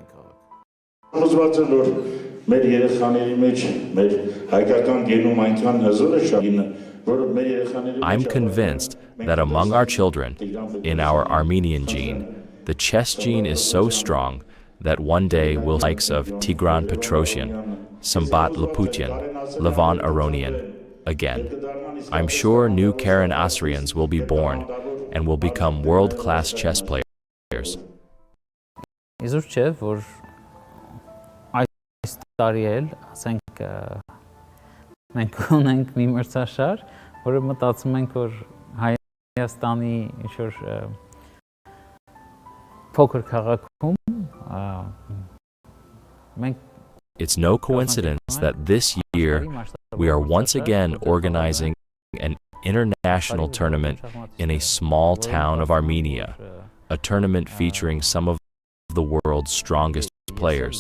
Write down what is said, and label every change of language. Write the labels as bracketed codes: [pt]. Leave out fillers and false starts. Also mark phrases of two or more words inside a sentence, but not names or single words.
[en] I'm convinced that among our children, in our Armenian gene, the chess gene is so strong that one day we'll see the likes of Tigran Petrosyan, Sambat Laputian, Levon Aronian again. I'm sure new Karen Asrians will be born and will become world-class chess players. [hy] Իզուր չէ, որ այս տարի էլ, ասենք, մենք ունենք մի մրցաշար, որը մտածում ենք, որ Հայաստանի ինչ-որ փոքր քաղաքում մենք. [en] It's no coincidence that this year we are once again organizing an international tournament in a small town of Armenia, a tournament featuring some of the world's strongest players.